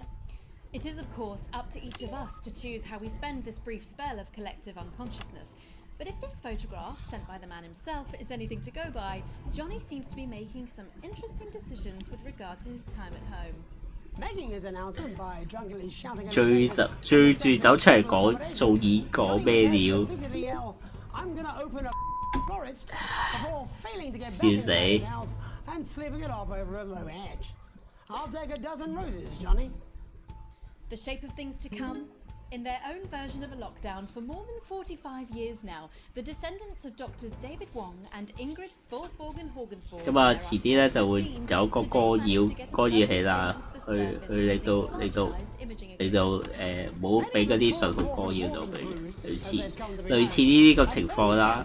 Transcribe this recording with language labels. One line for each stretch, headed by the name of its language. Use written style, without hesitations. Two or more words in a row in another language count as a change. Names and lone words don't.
English: It is, of course, up to each of us to choose how we spend this brief spell of collective unconsciousness. But if this photograph, sent by the man himself, is anything to go by, Johnny seems to be making some interesting decisions with regard to his time at home. Making his announcement by drunkenly shouting
Cantonese: 追住走出嚟講做演講咩料？
English: I'm gonna open a forest before failing to get back
Cantonese: 笑
English: into
Cantonese: 死！
English: his house and slipping it off over a low edge. I'll take a dozen roses, Johnny. The shape of things to come? In their own version of a lockdown for more than 45 years now, the descendants of Doctors David Wong and Ingrid Svorsborgen Horgensvold
Cantonese: 咁啊，遲啲咧就會有個干擾器啦，去令到唔好俾嗰啲信號干擾到佢，類似呢個情況啦。